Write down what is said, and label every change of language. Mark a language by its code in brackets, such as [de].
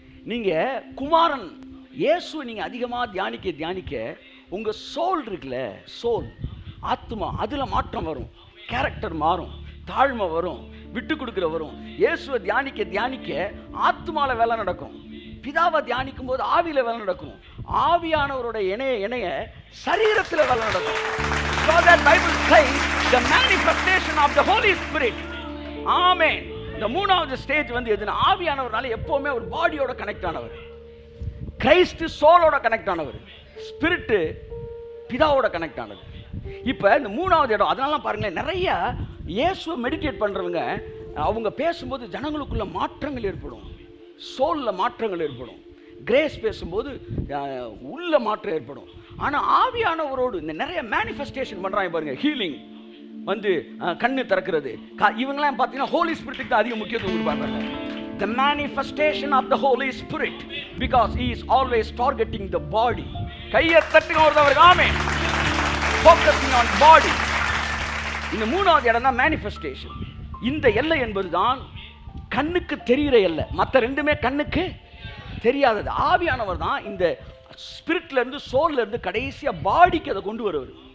[ta] நீங்க குமாரன் இயேசுவை நீங்க அதிகமா தியானிக்க உங்க சோல் இருக்குல்ல, சோல் ஆத்மா, அதுல மாற்றம் வரும், கேரக்டர் மாறும், தாழ்மை வரும், விட்டு கொடுக்கிற வரும். இயேசுவை தியானிக்க ஆத்மால வேலை நடக்கும். பிதாவை தியானிக்கும் போது ஆவியில வேலை நடக்கும். ஆவியானவருடைய இணைய சரீரத்தில் வேலை நடக்கும். [en] So that Bible says the manifestation of the Holy Spirit. [ta] ஆமென். இந்த 3வது ஸ்டேஜ் வந்து எதுனா, ஆவியானவர்னால எப்பவுமே ஒரு பாடியோட கனெக்ட் ஆனவர், கிறிஸ்து சோலோட கனெக்ட் ஆனவர். ஸ்பிரிட் பிதாவோட கனெக்ட் ஆனது. இப்போ இந்த மூணாவது இடம், அதனால பாருங்களேன், நிறைய இயேசுவை மெடிடேட் பண்ணுறவங்க அவங்க பேசும்போது ஜனங்களுக்குள்ள மாற்றங்கள் ஏற்படும், சோலில் மாற்றங்கள் ஏற்படும். கிரேஸ் பேசும்போது உள்ள மாற்றம் ஏற்படும். ஆனால் ஆவியானவரோடு இந்த நிறைய மேனிஃபெஸ்டேஷன் பண்ணுறாங்க பாருங்க, ஹீலிங் வந்து கண்ணு திறக்கிறது, இவங்களாம் பார்த்தீங்கன்னா ஹோலி ஸ்பிரிட்டுக்கு தான் அதிக முக்கியத்துவம் கொடுப்பாங்க. [en] The manifestation of the Holy Spirit, because he is always targeting the body. [ta] கையை தட்டுங்க ஒருத்தவருக்கு ஆமென். [en] Focusing on body. [ta] இந்த மூணாவது இடம் தான் மேனிஃபெஸ்டேஷன். இந்த எல்லை என்பது தான் கண்ணுக்கு தெரிகிற எல்லை, மற்ற ரெண்டுமே கண்ணுக்கு தெரியாதது. ஆவியானவர் தான் இந்த ஸ்பிரிட்ல இருந்து சோல்ல இருந்து கடைசியா பாடிக்கு அதை கொண்டு வருவார்.